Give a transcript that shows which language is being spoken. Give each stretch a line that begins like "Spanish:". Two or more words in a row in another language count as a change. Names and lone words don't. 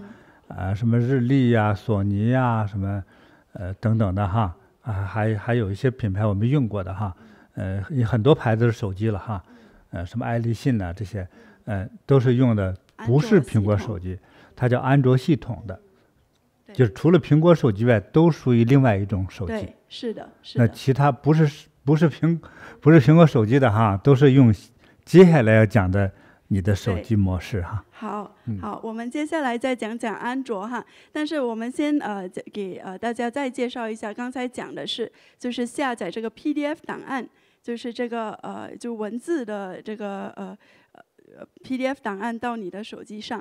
Chinese: 什麼日立呀、索尼呀、什麼等等的哈，還有一些品牌我們用過的哈，很多牌子的手機了哈，什麼愛立信啊這些，都是用的不是蘋果手機，它叫安卓系統的，就是除了蘋果手機外，都屬於另外一種手機。對，是的。那其他不是蘋果手機的哈，都是用接下來要講的你的手機模式哈。好，我們接下來再講講安卓哈。但是我們先給大家再介紹一下，剛才講的是就是下載這個 PDF 檔案，就是這個就文字的這個PDF 檔案到你的手機上。